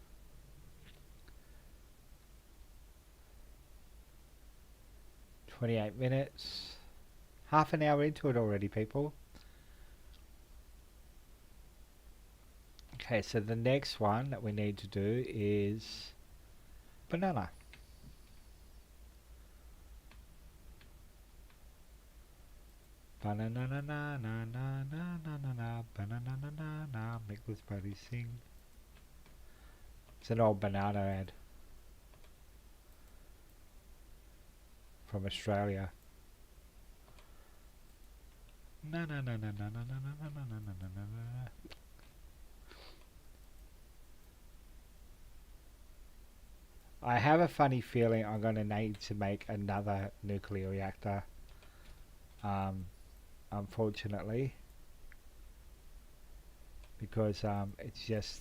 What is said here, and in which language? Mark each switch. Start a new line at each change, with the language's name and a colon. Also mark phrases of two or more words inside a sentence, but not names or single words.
English: "28 minutes. Half an hour into it already, people. Okay, so the next one that we need to do is banana. Banana na na na na na na na na banana na na na, make this buddy sing. It's an old banana ad from Australia. Na na na na na na na na na na na na na. I have a funny feeling I'm going to need to make another nuclear reactor. Unfortunately, because it's just...